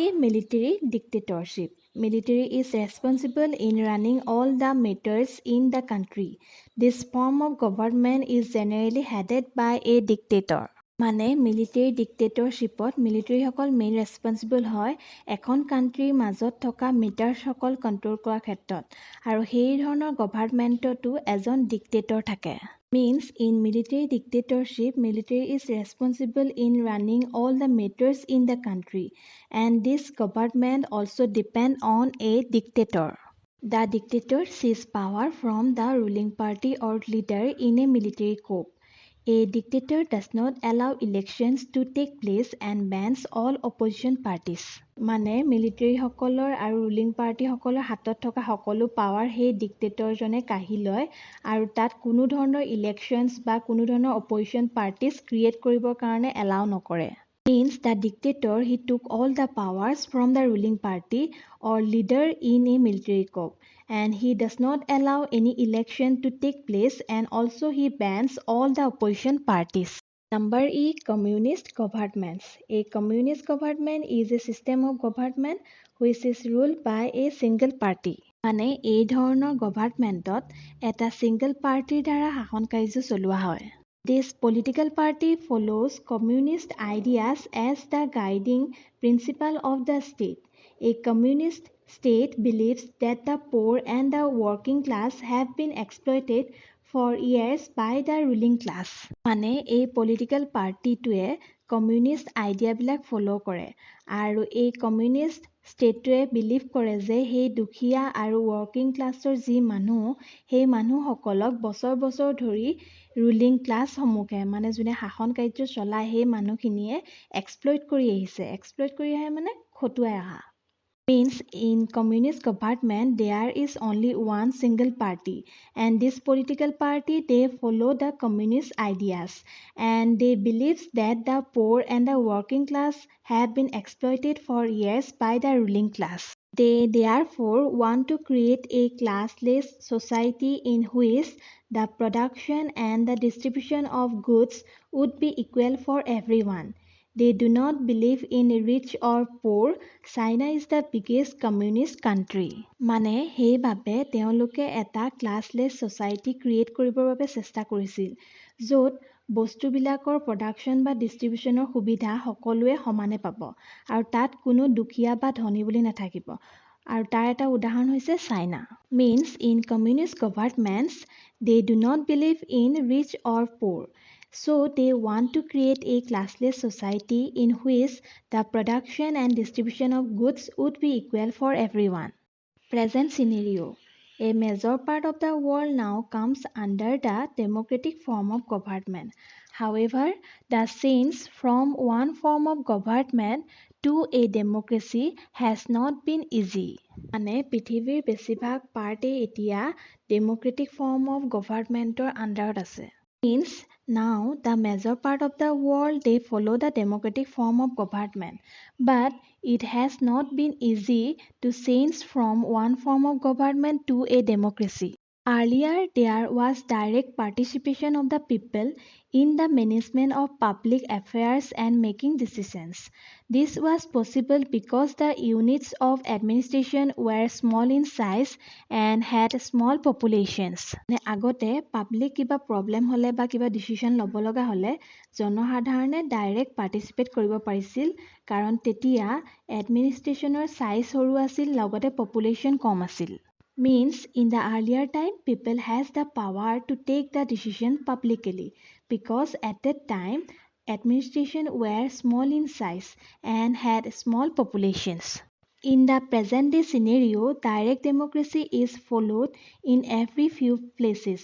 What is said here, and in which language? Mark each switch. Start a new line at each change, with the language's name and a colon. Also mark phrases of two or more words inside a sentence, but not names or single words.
English: Military dictatorship. Military is responsible in running all the matters in the country. This form of government is generally headed by a dictator.
Assamese: মানে
English: military dictatorship military main responsible
Assamese: হয় এখন কাণ্ট্ৰিৰ মাজত থকা
English: matters control
Assamese: কৰাৰ ক্ষেত্ৰত আৰু সেই ধৰণৰ গভাৰ্ণমেণ্টতো এজন ডিক্টেটৰ থাকে.
English: Means in military dictatorship, military is responsible in running all the matters in the country and this government also depend on a dictator. The dictator seizes power from the ruling party or leader in a military coup. A dictator does not allow elections to take place and bans all opposition parties.
Assamese: মানে মিলিটাৰীসকলৰ আৰু
English: ruling parties
Assamese: হাতত থকা সকলো পাৱাৰ সেই ডিক্টেটৰজনে কাঢ়ি লয় আৰু তাত কোনো ধৰণৰ ইলেকশ্যনছ বা কোনো ধৰণৰ
English: opposition parties create
Assamese: কৰিবৰ কাৰণে এলাউ নকৰে.
English: Means the dictator he took all the powers from the ruling party or leader in a military coup, and he does not allow any election to take place, and also he bans all the opposition parties. Number E, communist governments. A communist government is a system of government which is ruled by a single party.
Assamese: মানে এই ধৰণৰ গভাৰ্ণমেণ্টত এটা
English: single party
Assamese: দ্বাৰা শাসন কাৰ্য চলোৱা হয়।
English: This political party follows communist ideas as the guiding principle of the state. A communist state believes that the poor and the working class have been exploited for years by the ruling class.
Assamese: মানে এই
English: political party communist ideas follow'
Assamese: কৰে আৰু এই
English: communist state believe
Assamese: কৰে যে সেই দুখীয়া আৰু
English: working class
Assamese: যি মানুহ সেই মানুহসকলক বছৰ বছৰ ধৰি
English: ruling classes
Assamese: মানে যোনে শাসন কাৰ্য চলায় সেই মানুহখিনিয়ে এক্সপ্লইট কৰি আহিছে। এক্সপ্লইট কৰি আহে মানে খটুৱাই অহা।
English: Means in communist government there is only one single party, and this political party they follow the communist ideas, and they believe that the poor and the working class have been exploited for years by the ruling class. They therefore want to create a classless society in which the production and the distribution of goods would be equal for everyone. They do not believe in rich or poor. China is the biggest communist country.
Assamese: মানে সেইবাবে তেওঁলোকে এটা
English: classless society create
Assamese: কৰিবৰ বাবে চেষ্টা কৰিছিল য'ত বস্তুবিলাকৰ প্ৰডাকশ্যন বা ডিষ্ট্ৰিবিউশ্যনৰ সুবিধা সকলোৱে সমানে পাব আৰু তাত কোনো দুখীয়া বা ধনী বুলি নাথাকিব। আৰু তাৰ এটা উদাহৰণ হৈছে চাইনা।
English: Means in communist governments they do not believe in rich or poor. So they want to create a classless society in which the production and distribution of goods would be equal for everyone. Present scenario. A major part of the world now comes under the democratic form of government. However, the change from one form of government to a democracy has not been easy.
Assamese: মানে পৃথিৱীৰ বেছিভাগ পাৰ্টেই এতিয়া
English: democratic form of government under
Assamese: আছে।
English: Means now the major part of the world they follow the democratic form of government, but it has not been easy to change from one form of government to a democracy. Earlier there was direct participation of the people in the management of public affairs and making decisions. This was possible because the units of administration were small in size and had small populations.
Assamese: আগতে পাব্লিক কিবা প্ৰব্লেম হ'লে বা কিবা ডিচিশ্যন ল'ব লগা হ'লে জনসাধাৰণে
English: direct participate
Assamese: কৰিব পাৰিছিল কাৰণ তেতিয়া
English: administration size
Assamese: সৰু আছিল লগতে পপুলেশ্যন কম আছিল।
English: Means in the earlier time people has the power to take the decision publicly because at that time administration were small in size and had small populations. In the present day scenario, direct democracy is followed in every few places.